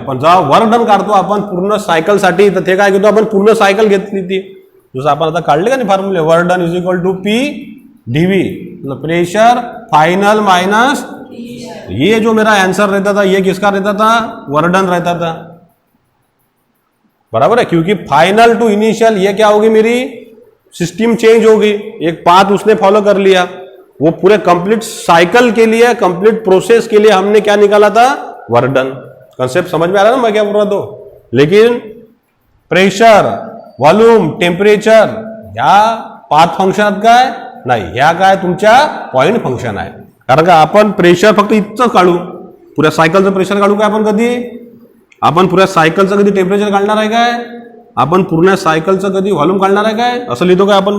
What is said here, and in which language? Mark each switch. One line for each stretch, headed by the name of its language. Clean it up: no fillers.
Marathi: पण जेव्हा work done काढतो आपण पूर्ण सायकलसाठी, तर ते काय घेतो आपण, पूर्ण सायकल घेतली ती, जसं आपण आता काढले का नाही फॉर्म्युले,
English: work done is equal to P DV,
Marathi: pressure final minus,
Hindi: ये जो मेरा आंसर रहता था ये किसका रहता था, वर्क डन रहता था, बराबर है. क्योंकि फाइनल टू इनिशियल ये क्या होगी, मेरी सिस्टम चेंज होगी. एक पाथ उसने फॉलो कर लिया, वो पूरे कंप्लीट साइकिल के लिए, कंप्लीट प्रोसेस के लिए हमने क्या निकाला था, वर्क डन. कंसेप्ट समझ में आ रहा है ना मैं क्या बोल रहा था.
Marathi: लेकिन प्रेशर व्हॉल्यूम टेम्परेचर ह्या पाथ फंक्शनात काय, नाही, ह्या काय तुमच्या पॉईंट फंक्शन आहे. कारण का आपण प्रेशर फक्त इतकंच काढू, पुऱ्या सायकलचं प्रेशर काढू काय आपण कधी? आपण पुऱ्या सायकलचं कधी टेम्परेचर काढणार आहे काय? आपण पूर्ण सायकलचं कधी व्हॉल्यूम काढणार आहे काय? असं लिहितो काय आपण?